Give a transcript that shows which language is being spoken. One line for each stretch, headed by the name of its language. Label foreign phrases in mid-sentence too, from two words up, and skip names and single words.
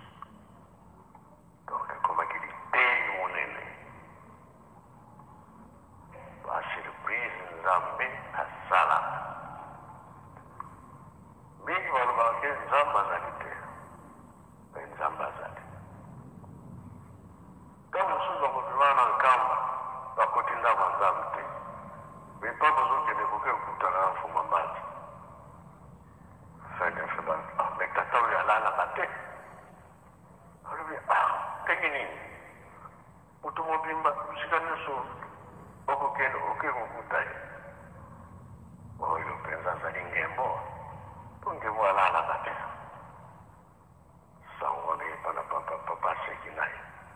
Lingala: Donc ekomaki liteni monene basurprise nzambe asala. Mingi balobaka ke nzambe azali te me nzambe azali. Ntango mosusu bakobima na nkamba bakoti ndako ya nzambe te me pa bazokende koke kokutana na Mfuma Mbanza fenefe me tata oyo alalaka te alobi ndenge nini moto mobimba sika nyonso okokende oke kokuta ye oyo mpenza azali ngembo mpo ngembo alalaka te sango wana epa na papa aseki na ye.